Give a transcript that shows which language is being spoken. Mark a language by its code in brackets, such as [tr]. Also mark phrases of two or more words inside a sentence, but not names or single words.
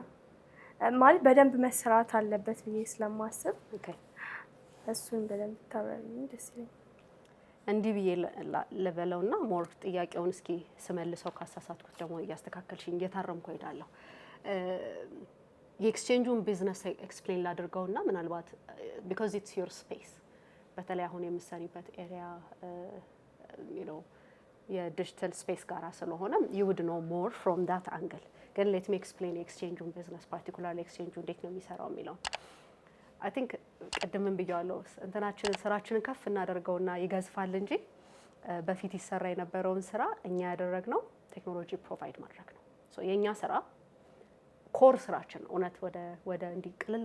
[am] ማለት በደንብ መስራት አለበት ብዬ ስለማስብ እሱን በደንብ ታብራሪኝ ደስ ይለኛል። እንዲህ ብዬ ለበለውና ሞር ጥያቄውን እስኪ ስመልሰው ካሳሳትኩት ደግሞ እያስተካከልሽኝ እየታረምኩ ሄዳለሁ። የኤክስቼንጁን ቢዝነስ ኤክስፕሌን ላድርገውና ምናልባት [en] because it's your space [am] በተለይ አሁን የምትሰሪበት ኤሪያ የዲጂታል ስፔስ ጋራ ስለሆነ [en] you would know more from that angle. [am] ግን [en] let me explain [am] የኤክስቼንጁን ቢዝነስ particularly ኤክስቼንጁ እንዴት ነው የሚሰራው የሚለው [en] I think [am] ቀደምም ብያለሁ ስራችንን ከፍ እናደርገውና ይገዝፋል እንጂ በፊት ይሰራ የነበረውን ስራ እኛ ያደረግነው [en] technology provide [am] ማድረግ ነው። ሶ የኛ ስራ ኮር ስራችን እውነት ወደ እንዲቅልል